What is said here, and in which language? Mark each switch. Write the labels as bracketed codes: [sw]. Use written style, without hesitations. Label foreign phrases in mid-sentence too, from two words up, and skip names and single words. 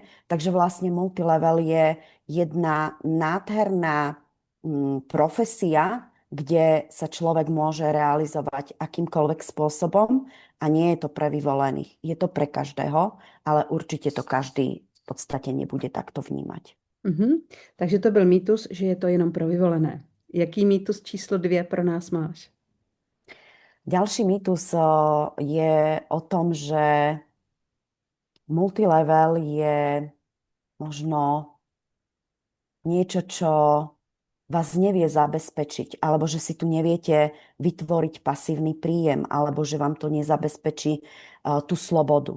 [sk] Takže vlastne multilevel je jedna nádherná profesia, kde sa človek môže realizovať akýmkoľvek spôsobom a nie je to pre vyvolených. Je to pre každého, ale určite to každý v podstate nebude takto vnímať. [cs] Takže to byl mýtus, že je to jenom pro vyvolené. Jaký mýtus číslo 2 pro nás máš? [sk] Ďalší mýtus je o tom, že multilevel je možno niečo, čo vás nevie zabezpečiť, alebo že si tu neviete vytvoriť pasívny príjem, alebo že vám to nezabezpečí tú slobodu.